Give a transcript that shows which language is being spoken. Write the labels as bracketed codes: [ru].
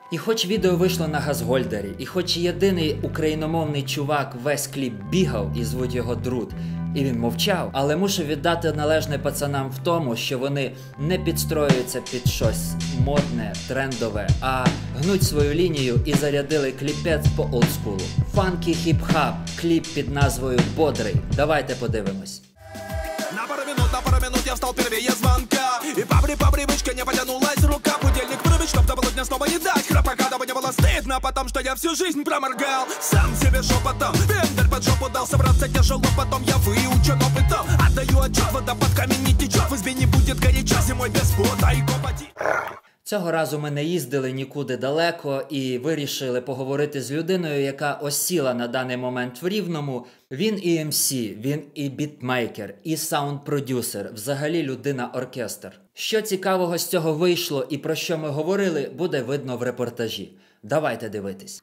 [uk] І хоч відео вийшло на Газгольдері, і хоч єдиний україномовний чувак весь кліп бігав і звуть його Друд, і він мовчав, але мушу віддати належне пацанам в тому, що вони не підстроюються під щось модне, трендове, а гнуть свою лінію і зарядили кліпець по олдскулу. Фанкі хіп-хап, кліп під назвою «Бодрий». Давайте подивимось. [ru] На пару минут я встал первее звонка, и по привычке не потянулась рука. Будильник вырубить, чтоб до полудня снова не дать храпака, дабы не было стыдно, потому что я всю жизнь проморгал. Сам себе шепотом, вендер под жопу дал, собраться тяжело, потом я выучен опытом. Отдаю отчет, вода под камень не течет, в избе не будет горячо, зимой без пота и копоти. [uk] Цього разу ми не їздили нікуди далеко і вирішили поговорити з людиною, яка осіла на даний момент в Рівному. Він і МС, він і бітмейкер, і саунд-продюсер, взагалі людина-оркестр. Що цікавого з цього вийшло і про що ми говорили, буде видно в репортажі. Давайте дивитись.